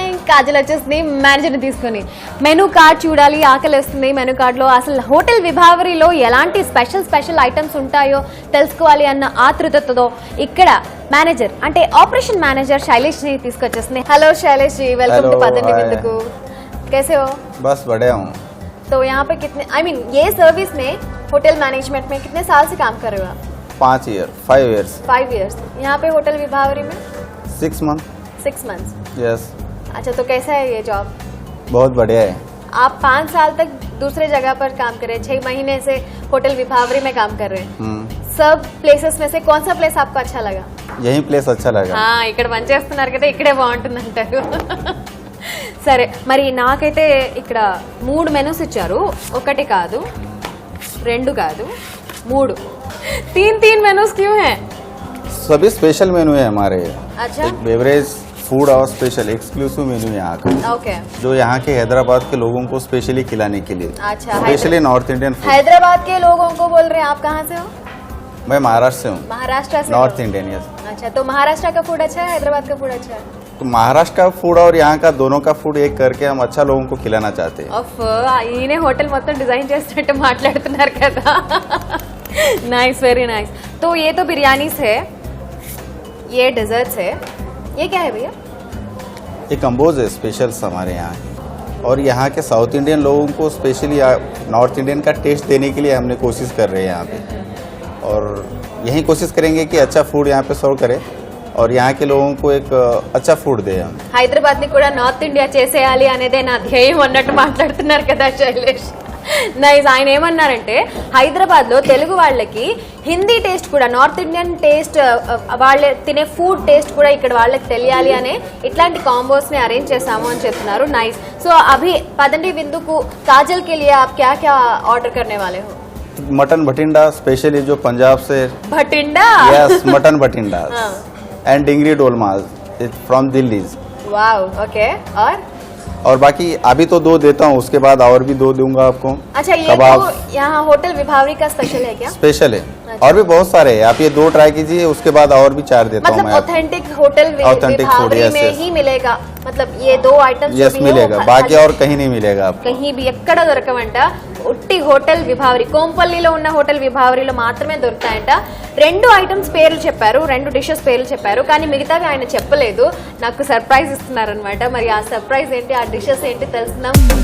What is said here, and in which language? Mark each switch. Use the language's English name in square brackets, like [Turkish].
[Telugu] కాజల్ వచ్చేసింది మేనేజర్ని తీసుకొని. మెనూ కార్డ్ చూడాలి, ఆకలి వస్తుంది. మెనూ కార్డులో అసలు హోటల్ విభావరిలో ఎలాంటి స్పెషల్ ఐటమ్స్ ఉంటాయో తెలుసుకోవాలి అన్న ఆతృతతో ఇక్కడ మేనేజర్ అంటే ఆపరేషన్ మేనేజర్ శైలేష్ ని తీసుకొచ్చేసింది. [Hindi] Hello Shailesh ji, welcome to पदंडी Vindu. कैसे हो? बस बढ़िया हूँ. तो यहाँ पे कितने ये सर्विस में होटल मैनेजमेंट में कितने साल से काम कर रहे हो आप? [English] 5 years. 5 years. [Hindi] यहाँ पे होटल विभावरी में [English] 6 months. 6 months. Yes. [Hindi] अच्छा, तो कैसा है ये जॉब? बहुत बढ़िया है. आप 5 साल तक दूसरे जगह पर काम कर रहे हैं, 6 महीने से होटल विभावरी में काम कर रहे हैं. सब प्लेसेस में से कौन सा प्लेस आपको अच्छा लगा? यही प्लेस अच्छा लगा. [Telugu] हाँ, ఇక్కడ మంచి చేస్తున్నారు కదా, ఇక్కడే బాగుంటుంది అంటారు. సరే, మరి నాకైతే ఇక్కడ 3 మెనూస్ ఇచ్చారు. ఒకటి కాదు, 2 కాదు, 3. [Hindi] 3 मेनूज क्यों हैं? सभी स्पेशल मेनू है हमारे. अच्छा. बेवरेज, फूड और स्पेशल एक्सक्लूसिव मेनू यहाँ का. [English] Okay. [Hindi] जो यहाँ के हैदराबाद के लोगों को स्पेशली खिलाने के लिए. अच्छा. [English] Specially north Indian food. [Hindi] Hyderabad के लोगों को बोल रहे हैं. आप कहाँ से हो? मैं महाराष्ट्र से हूँ. महाराष्ट्र से? [English] North Indian. Yes. [Hindi] अच्छा, तो महाराष्ट्र का फूड अच्छा है, हैदराबाद का फूड अच्छा है? तो महाराष्ट्र का फूड और यहाँ का दोनों का फूड एक करके हम अच्छा लोगों को खिलाना चाहते हैं. [Telugu] ఈయనే హోటల్ మొత్తం డిజైన్ చేస్తున్నట్టు మాట్లాడుతున్నారు కదా. [English] Nice, very nice. [Hindi] तो ये तो बिरयानी है, ये डेजर्ट्स है, ये क्या है भैया? ये कंबोज है स्पेशल हमारे यहाँ की। और यहाँ के साउथ इंडियन लोगों को स्पेशली नॉर्थ इंडियन का टेस्ट देने के लिए हमने कोशिश कर रहे हैं यहाँ पे, और यही कोशिश करेंगे कि अच्छा फूड यहाँ पे सर्व करें और यहाँ के लोगों को एक अच्छा फूड दे हम। [Telugu] హైదరాబాద్ ని కూడా నార్త్ ఇండియా చేసేయాలి అనేదే నా ధ్యేయం అన్నట్టు మాట్లాడుతున్నారు కదా శైలేష్. నైస్. ఆయన ఏమన్నారంటే హైదరాబాద్ లో తెలుగు వాళ్ళకి హిందీ టేస్ట్ కూడా, నార్త్ ఇండియన్ టేస్ట్, వాళ్ళే తినే ఫుడ్ టేస్ట్ కూడా ఇక్కడ వాళ్ళకి తెలియాలి అనే ఇట్లాంటి కాంబోస్ ని అరేంజ్ చేసాము అని చెప్తున్నారు. [English] Nice. [Hindi] సో అభి పదండి విందుకు काजल के लिए आप क्या क्या ऑर्डर करने वाले हो? मटन भटिंडा स्पेशली जो पंजाब से, Bathinda? [English] Yes, mutton Bathinda and dingri dolma from Delhi. Wow, okay. और [Hindi] बाकी अभी तो 2 देता हूँ, उसके बाद और भी 2 दूंगा आपको। अच्छा, ये तो यहाँ होटल विभावरी का स्पेशल है क्या? स्पेशल है। और भी बहुत सारे हैं, आप ये 2 ट्राई कीजिए, उसके बाद और भी 4 देता हूँ मतलब मैं। ऑथेंटिक होटल विभावरी में ही मिलेगा, मतलब ये 2 आइटम्स यस मिलेगा, बाकी और कहीं नहीं मिलेगा आपको. कहीं भी [Telugu] ఎక్కడ దొరకవంట. ఉట్టి హోటల్ విభావరి, కోంపల్లిలో ఉన్న హోటల్ విభావరిలో మాత్రమే దొరుకుతాయంట. 2 ఐటమ్స్ పేర్లు చెప్పారు, 2 డిషెస్ పేర్లు చెప్పారు, కానీ మిగతావి ఆయన చెప్పలేదు. నాకు సర్ప్రైజ్ ఇస్తున్నారనమాట. మరి ఆ సర్ప్రైజ్ ఏంటి, ఆ డిషెస్ ఏంటి తెలుసుకుందాం.